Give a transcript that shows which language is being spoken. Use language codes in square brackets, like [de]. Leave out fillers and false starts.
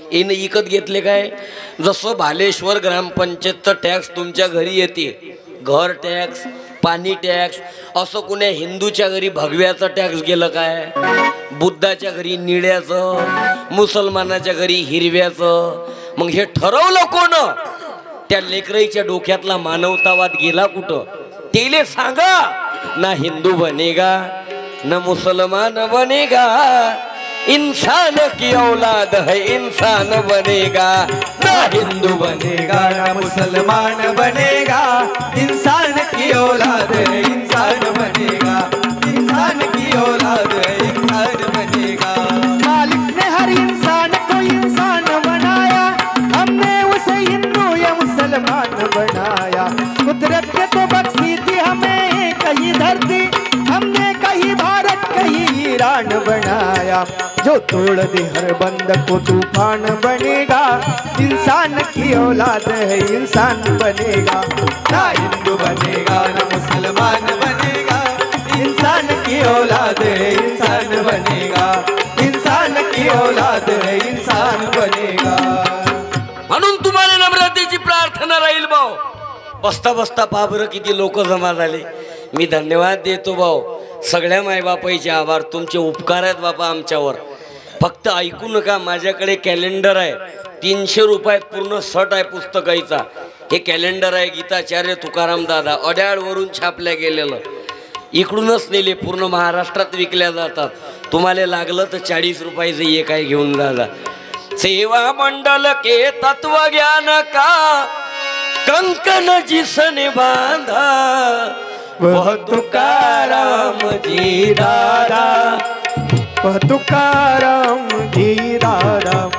[mr] याने विकत घेतले काय? जसं भालेश्वर ग्रामपंचायतचं टॅक्स तुमच्या घरी येते, घर टॅक्स, पाणी टॅक्स, असं कुण्या हिंदूच्या घरी भगव्याचं टॅक्स गेलं काय? बुद्धाच्या घरी निळ्याचं, मुसलमानाच्या घरी हिरव्याचं. मग हे ठरवलं कोण? त्या लेकराईच्या डोक्यातला मानवतावाद गेला कुठं? तेले सांगा. [hi] ना हिंदू बनेगा न मुसलमान बनेगा, इंसान की औलाद है इंसान बनेगा. ना हिंदू बनेगा ना मुसलमान बनेगा, इंसान की औलाद है इंसान बनेगा. इंसान की औलाद है इंसान बनेगा. मालिक ने हर इंसान को इंसान बनाया, हमने उसे हिंदू या मुसलमान बनाया. कुदरत ने तो बख्शी थी हमें कहीं धरती, हमने कहीं भारत कहीं ईरान बनाया. जो तोड़ दे हर बंद को तूफान बनेगा, इंसान की औलाद है इंसान बनेगा. ना हिंदू बनेगा ना मुसलमान बनेगा, इंसान की औलाद है इंसान बनेगा. इंसान की औलाद है इंसान बनेगा. [mr] म्हणून तुम्हाला नम्रतेची प्रार्थना राहील भाऊ. बसता बसता पाबर किती लोक जमा झाले. मी धन्यवाद देतो भाऊ. सगळ्या मायबापाईचे आभार. तुमचे उपकार आहेत बापा आमच्यावर. फक्त ऐकू नका. माझ्याकडे कॅलेंडर आहे 300 रुपयात पूर्ण सट आहे पुस्तकाईचा. हे कॅलेंडर आहे गीताचार्य तुकाराम दादा अड्याळवरून छापल्या गेलेलं. इकडूनच नेले. पूर्ण महाराष्ट्रात विकल्या जातात. तुम्हाला लागलं तर 40 रुपयाचं एक आहे घेऊन दादा. [hi] सेवा मंडल के तत्व ज्ञान का कंकन जिसने बांधा, वह तुकाराम जी दादा. वह तुकाराम जी दादा.